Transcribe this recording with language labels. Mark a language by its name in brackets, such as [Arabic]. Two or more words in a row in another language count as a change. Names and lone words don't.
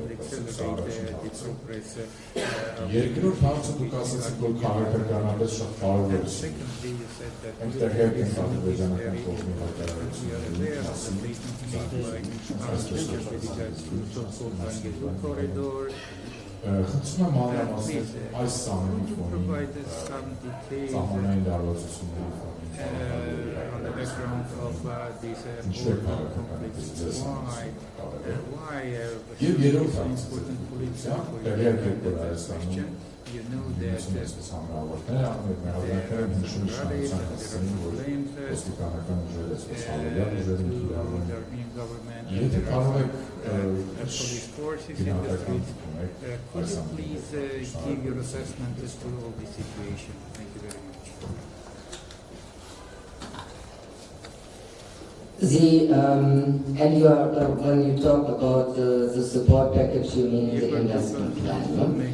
[Armenian] Երկրորդ հարցը դուք ասացիք, որ քաղաքականապես շատ կարևոր է։ Այնտեղ հետ են ադրբեջանական կողմի հայտարարությունների մասին, խնդրում եմ մանրամասնել այս ամենի ֆոնին սահմանային լարվածությունների ֆոնին [English] on the background of this conflict, why [Armenian] Եվ երրորդ [English] important political question, you know that [Armenian] Եթե կարող եք [English] police forces in the streets, could you please give your assessment as to all this situation? Thank you very much. And you are, when you talk about the support package, you mean the investment plan, no?